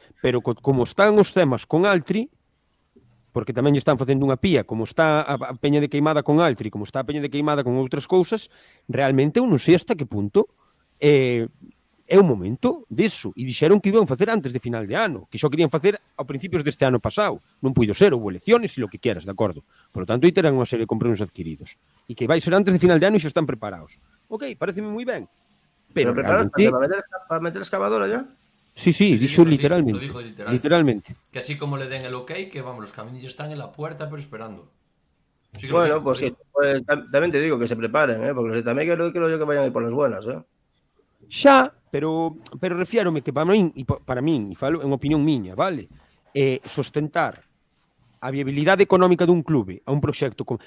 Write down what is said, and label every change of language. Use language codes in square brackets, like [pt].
[gl] Pero como están os temas con Altri, porque tamén lle están facendo unha pía, como está a Peña de Queimada con Altri, como está a Peña de Queimada con outras cousas, realmente eu non sei hasta que punto é o momento disso. E dixeron que iban facer antes de final de ano, que xo querían facer a principios deste ano pasado. Non puido ser, houve elecciones e [es] lo que quieras, [gl] de acordo. [es] Por lo tanto, [gl] aí terán unha serie de compromisos adquiridos. E que vai ser antes de final de ano e xa están preparados. Ok, pareceme moi ben. Pero realmente... [es] ¿Para meter excavadora ya? [gl] Sí, dixo literalmente. [es] Lo dijo literalmente. Que así como le den el ok, que vamos, los caminos ya están en la puerta, pero esperando. Sí que Bueno, dijo, pues también te digo que se preparen, porque los de Tameiga creo yo que vayan a ir por las buenas, [gl] Xa, pero refiérome que para min, e falo en opinión miña, vale? Sustentar a viabilidade económica dun clube a un proxecto con...